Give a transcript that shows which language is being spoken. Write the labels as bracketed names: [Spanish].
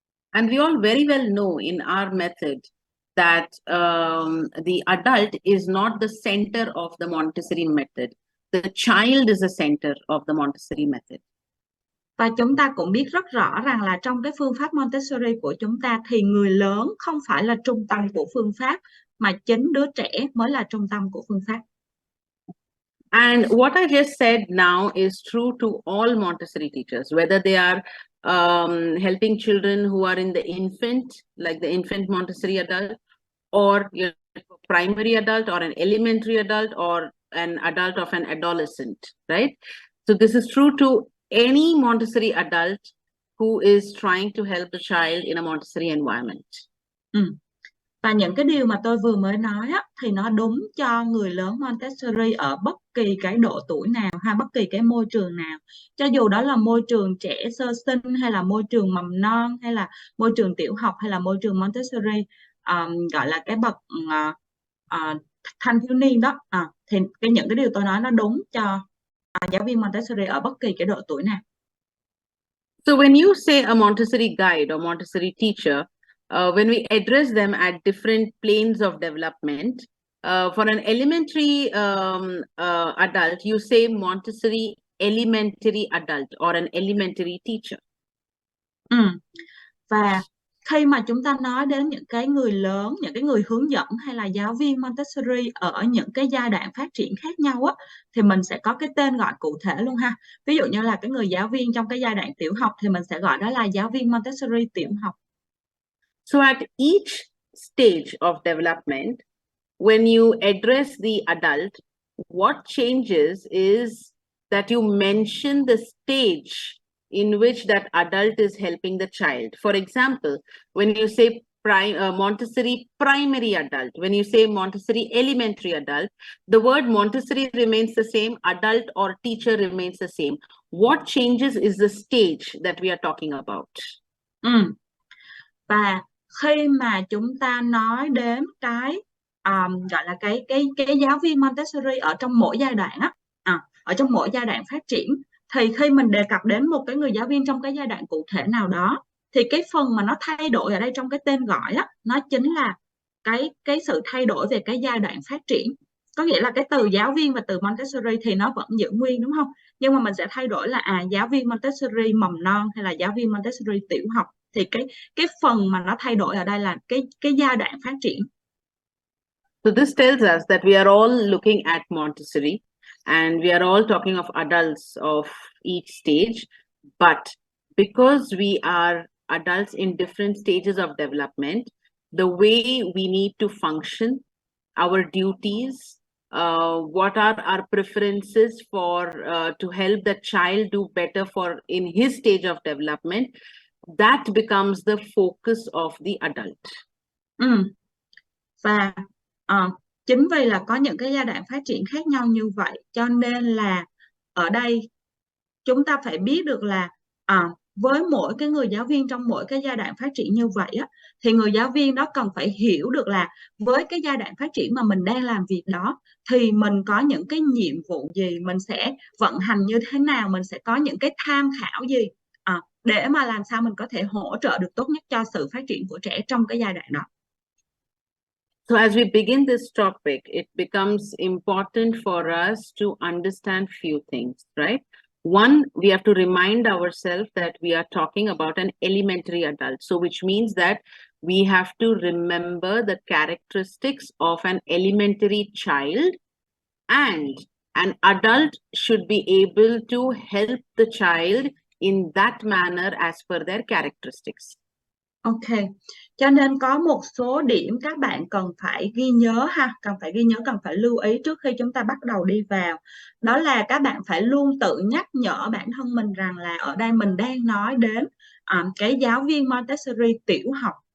[English] And we all very well know in our method that the adult is not the center of the Montessori method. The child is the center of the Montessori method. [Vietnamese] Và chúng ta cũng biết rất rõ rằng là trong cái phương pháp Montessori của chúng ta thì người lớn không phải là trung tâm của phương pháp, mà chính đứa trẻ mới là trung tâm của phương pháp. [English] And what I just said now is true to all Montessori teachers, whether they are helping children who are in the infant, like the infant Montessori adult, or primary adult, or an elementary adult, or an adult of an adolescent, right? So this is true to any Montessori adult who is trying to help the child in a Montessori environment. [Vietnamese] Và những cái điều mà tôi vừa mới nói thì nó đúng cho người lớn Montessori ở bất kỳ cái độ tuổi nào hay bất kỳ cái môi trường nào. Cho dù đó là môi trường trẻ sơ sinh, hay là môi trường mầm non, hay là môi trường tiểu học, hay là môi trường Montessori gọi là cái bậc thanh thiếu niên đó, thì những cái điều tôi nói nó đúng cho giáo viên Montessori ở bất kỳ cái độ tuổi nào. [English] So when you say a Montessori guide or Montessori teacher, when we address them at different planes of development, for an elementary adult, you say Montessori elementary adult or an elementary teacher. [Vietnamese] Và khi mà chúng ta nói đến những cái người lớn, những cái người hướng dẫn hay là giáo viên Montessori ở những cái giai đoạn phát triển khác nhau thì mình sẽ có cái tên gọi cụ thể luôn ha. Ví dụ như là cái người giáo viên trong cái giai đoạn tiểu học thì mình sẽ gọi đó là giáo viên Montessori tiểu học. [English] So at each stage of development, when you address the adult, what changes is that you mention the stage in which that adult is helping the child. For example, when you say Montessori primary adult, when you say Montessori elementary adult, the word Montessori remains the same, adult or teacher remains the same. What changes is the stage that we are talking about. [Vietnamese] Và khi mà chúng ta nói đến cái gọi là cái giáo viên Montessori ở trong mỗi giai đoạn ở trong mỗi giai đoạn phát triển, thì khi mình đề cập đến một cái người giáo viên trong cái giai đoạn cụ thể nào đó, thì cái phần mà nó thay đổi ở đây trong cái tên gọi nó chính là cái sự thay đổi về cái giai đoạn phát triển. Có nghĩa là cái từ giáo viên và từ Montessori thì nó vẫn giữ nguyên, đúng không? Nhưng mà mình sẽ thay đổi là giáo viên Montessori mầm non hay là giáo viên Montessori tiểu học, thì cái phần mà nó thay đổi ở đây là cái giai đoạn phát triển. [English] So this tells us that we are all looking at Montessori and we are all talking of adults of each stage, but because we are adults in different stages of development, the way we need to function, our duties, what are our preferences for to help the child do better for in his stage of development, that becomes the focus of the adult. [Vietnamese] Và chính vì là có những cái giai đoạn phát triển khác nhau như vậy, cho nên là ở đây chúng ta phải biết được là với mỗi cái người giáo viên trong mỗi cái giai đoạn phát triển như vậy á, thì người giáo viên đó cần phải hiểu được là với cái giai đoạn phát triển mà mình đang làm việc đó thì mình có những cái nhiệm vụ gì, mình sẽ vận hành như thế nào, mình sẽ có những cái tham khảo gì để mà làm sao mình có thể hỗ trợ được tốt nhất cho sự phát triển của trẻ trong cái giai đoạn đó. [English] So as we begin this topic, it becomes important for us to understand few things, right? One, we have to remind ourselves that we are talking about an elementary adult. So which means that we have to remember the characteristics of an elementary child, and an adult should be able to help the child in that manner as per their characteristics. [Vietnamese] Ok, cho nên có một số điểm các bạn cần phải ghi nhớ ha, cần phải lưu ý trước khi chúng ta bắt đầu đi vào. Đó là các bạn phải luôn tự nhắc nhở bản thân mình rằng là ở đây mình đang nói đến cái giáo viên Montessori tiểu học.